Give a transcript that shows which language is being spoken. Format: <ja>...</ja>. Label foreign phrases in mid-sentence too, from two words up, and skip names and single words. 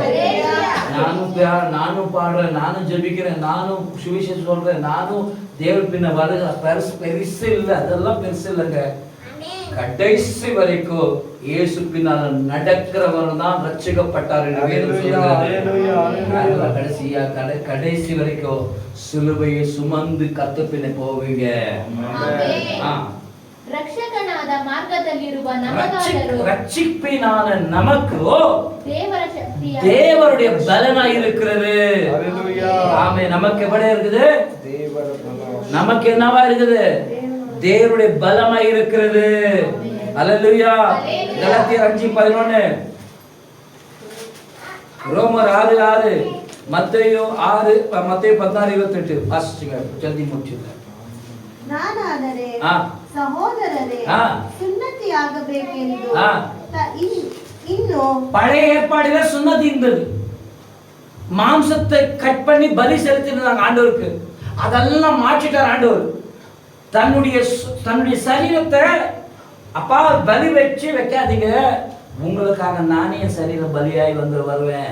<ta>நானும் பாடுறேன், நானும் ஜெபிக்கிறேன், நானும் சுவிசேஷம் சொல்றேன், நானும் தேவன் பின்ன வருக பெருசு இல்லை, அதெல்லாம் பெருசு இல்லைங்க. கடைசி வரைக்கும் இயேசு பின்னால நடக்கிறவர் தான் ரட்சிக்கப்பட்டார் என்று வேதம் சொல்லுகிறது. கடைசி வரைக்கும் சிலுவையை சுமந்து கர்த்தர் பின்ன போவீங்க.</ta> <kn>ರಕ್ಷಕನಾದ ಮಾರ್ಗದಲ್ಲಿರುವ</kn> <ta>ரட்சிப்பினான நமக்கு தேவருடைய பலனா இருக்கிறது. ஆமே. நமக்கு எப்படி இருக்குது? நமக்கு என்னவா இருக்குது? தேவருடைய பலமா இருக்கிறது. அல்லேலூயா. கலாத்தியர் 5:11, ரோமர் 6:6, மத்தேயு 16:28 வாசிச்சுங்க, ஜல்தி முடிச்சுங்க.</ta> <kn>ನಾನಾದರೆ ಸಹೋದರರೇ ಸುನ್ನತಿಯಾಗಬೇಕೆಂದು ಇನ್ನು</kn> <ta>பழைய ஏற்பாடுல சுன்னதி இருந்தது. மாம்சத்தை கட் பண்ணி பலி செலுத்தினாங்க ஆண்டவருக்கு. அதெல்லாம் மாற்றிட்டார் ஆண்டவர். தன்னுடைய சரீரத்தை அப்பா பலி வச்சு வைக்காதீங்க, உங்களுக்காக நானே சரீரம் பலியாய் வருவேன்.</ta>